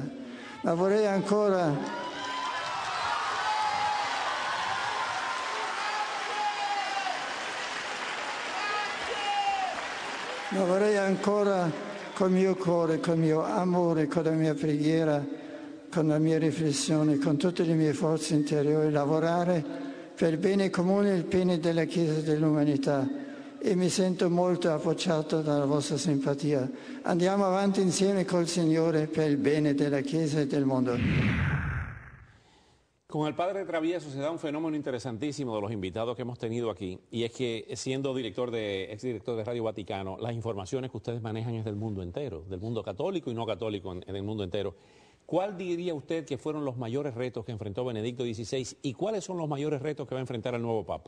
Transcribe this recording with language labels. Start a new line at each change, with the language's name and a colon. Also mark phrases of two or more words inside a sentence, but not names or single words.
Italian: Ma vorrei ancora col mio cuore, col mio amore, con la mia preghiera, con la mia riflessione, con tutte le mie forze interiori, lavorare per il bene comune e il bene della Chiesa e dell'umanità. E mi sento molto appoggiato dalla vostra simpatia. Andiamo avanti insieme col Signore per il bene della Chiesa e del mondo.
Spanish: Con el padre Travieso se da un fenómeno interesantísimo de los invitados que hemos tenido aquí, y es que siendo exdirector de Radio Vaticano, las informaciones que ustedes manejan es del mundo entero, del mundo católico y no católico en el mundo entero. ¿Cuál diría usted que fueron los mayores retos que enfrentó Benedicto XVI y cuáles son los mayores retos que va a enfrentar el nuevo Papa?